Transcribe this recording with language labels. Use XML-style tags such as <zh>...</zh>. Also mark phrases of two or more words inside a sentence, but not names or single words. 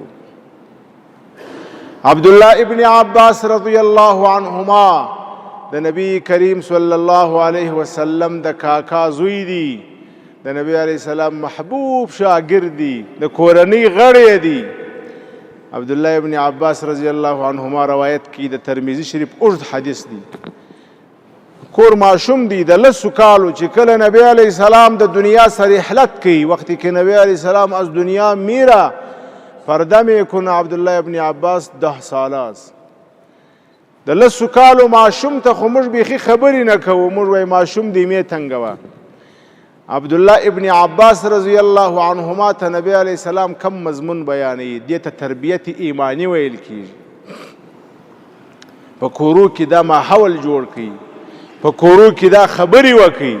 <ps>عبدالله ابن عباس</ps> <ar>رضی الله عنهما</ar> <ps>د نبی کریم</ps> <ar>صلی الله علیه وسلم</ar> <ps>د کاکا زوی دی، د نبی</ps> <ar>علیه السلام</ar> <ps>محبوب شاگرد دی، د کورنۍ غړی دی. عبدالله ابن عباس</ps> <ar>رضی الله عنهما</ar> <ps>روایت کی د ترمذی شریف اوږد حدیث دی. کور ماشوم دی د لسو کالو چې کله نبی</ps> <ar>علیه السلام</ar> <ps>د دنیا سره رحلت کوي،</ps> <fa>وقتی که نبی</fa> <ar>علیه السلام</ar> <fa>از دنیا میره پرده میکنه عبدالله ابن عباس 10 ساله است.</fa> <ps>د لسو کالو ماشوم ته خو موږ بیخي خبرې نه کوو، موږ وایي ماشوم دی مې تنګوه. عبدالله ابن عباس</ps> <ar>رضی الله عنهما</ar> <ps>ته نبی</ps> <ar>علیه السلام</ar> <ps>کم مضمون بیانوي، دې ته تربیت ایمانی ویل کیږي. په کورو کې دا ماحول جوړ کړي، په کورو کې دا خبرې وکړي.</ps>